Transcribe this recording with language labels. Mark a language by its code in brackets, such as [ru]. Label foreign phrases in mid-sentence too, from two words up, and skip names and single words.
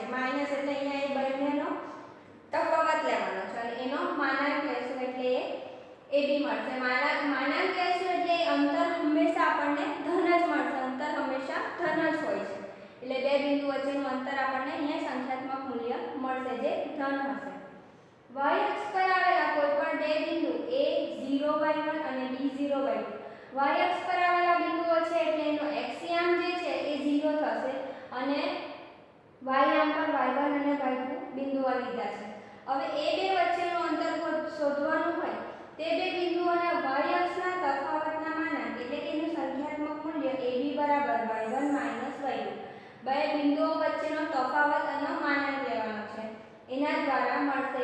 [gu] માઈનસ એટલે અહીંયા એ બંનેનો તફાવત લેવાનો છે અને એનો માનાંક લેશું એટલે એ ab મળશે। માનાંક લેશું એટલે અંતર હંમેશા આપણને ધન જ મળશે, અંતર હંમેશા ધન જ હોય છે, એટલે બે બિંદુ વચ્ચેનું અંતર આપણને અહીંયા સંખ્યાત્મક મૂલ્ય મળશે જે ધન હશે। y અક્ષ પર આવેલા કોઈપણ બે બિંદુ a0y1 અને b0y2, y અક્ષ પર આવેલા બિંદુઓ છે એટલે એનો x યામ જે છે એ 0 થશે અને y યામ પર y1 અને y2 બિંદુઓ લીધા છે। હવે એ બે વચ્ચેનું અંતર શોધવાનું હોય તે બે બિંદુઓના y અક્ષના તફાવતના માનાંક એટલે કે એનું સંખ્યાત્મક મૂલ્ય ab બરાબર y1 y2, બે બિંદુઓ વચ્ચેનો તફાવત અને માનાંક લેવાનો છે, એના દ્વારા મળશે।